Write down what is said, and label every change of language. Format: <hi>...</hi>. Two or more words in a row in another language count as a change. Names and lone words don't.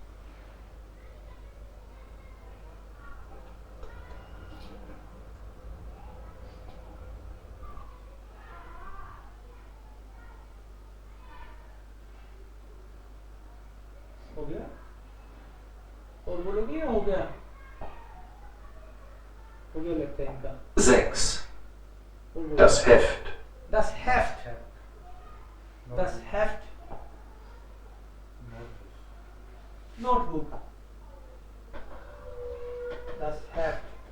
<hi>हो गया? और बोलोगे या हो गया? हो गया लगता है इनका। 6. और बोलो।</hi> <de>Das Heft. Das Heft, das Heft, Notebook, das Heft।</de>